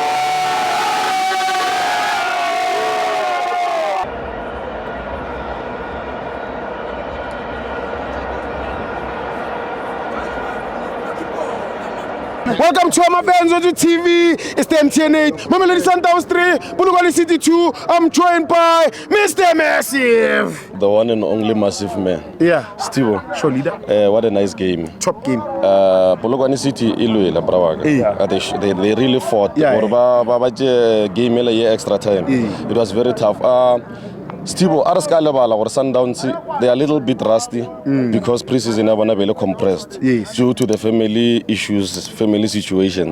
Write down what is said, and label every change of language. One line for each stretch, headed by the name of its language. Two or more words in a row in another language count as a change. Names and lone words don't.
English: Welcome to FANS Wethu TV. It's the MTN 8. Mamelodi Sundowns 3, Polokwane City 2. I'm joined by Mr. Massive. The one and only massive man. Yeah. Stivo. Show leader. What a nice game. Top game. Polokwane City ilwela brawaga. They really fought. Game extra time. It was very tough. Stivo, Araskalabala or Sundowns, they are a little bit rusty because preseason are compressed due to the family issues, family situations.